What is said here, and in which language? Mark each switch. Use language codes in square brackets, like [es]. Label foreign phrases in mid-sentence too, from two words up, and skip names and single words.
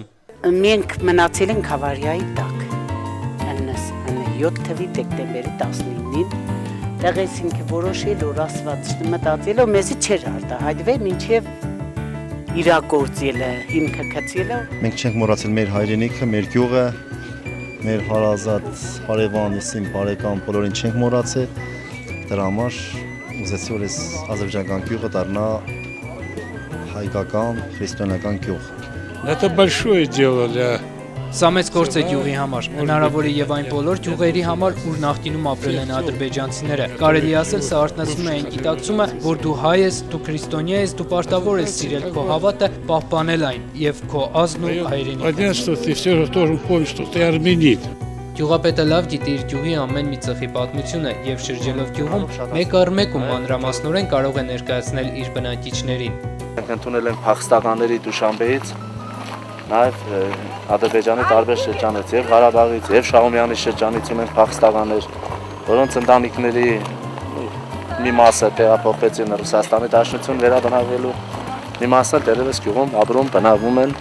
[hy] Մենք մնացել ենք Հավարիայի տակ, 7 թվականի դեկտեմբերի 19-ին, տեղեցինք որոշել, որ ասված մտածելով մեզի չէր արտահայտվել, մինչև իրագործելը, հիմքը գցելը։ Մենք չենք մոռացել մեր հայրենիքը, մեր գյուղը, մեր հարազատ հարևանիսին, բարեկամ բոլորին չենք մոռացել, դրա համար ուզեցի, որ այս ազերբայջանական գյուղը դառնա հայկական, քրիստոնեական գյուղ։ [ru] Это большое дело для [hy] Սա մեծ գործ է գյուղի համար, հնարավոր է եւ այն բոլոր գյուղերի համար, ուր նախկինում ապրել են ադրբեջանցիները։ Կարելի ասել, սա արտնասում է այն գիտակցումը, որ դու հայ ես, դու քրիստոնյա ես, դու պարտավոր ես սիրել քո հավատը, պահպանել այն եւ քո ազգն ու հայրենիքը։ [ru] Понятно, что ты все равно должен помнить, что ты армянин. [hy] Գյուղապետը լավ գիտի իր գյուղի ամեն մի ծխի պատմությունը եւ շրջելով գյուղում մեկ առ մեկ ու մանրամասնորեն կարող է ներկայացնել իր բնակիչներին։ Մենք ընդունել ենք փախստականների Դուշանբեից, նաև Ադրբեջանի տարբեր շրջանից, եւ Ղարաբաղից, եւ Շահումյանի շրջանից ունենք փախստականներ, որոնց ընտանիքների մի մասը տեղափոխվեցին Ռուսաստանի Դաշնություն վերաբնակվելու, մի մասը դեռևս գյուղում ապրում, բնակվում են։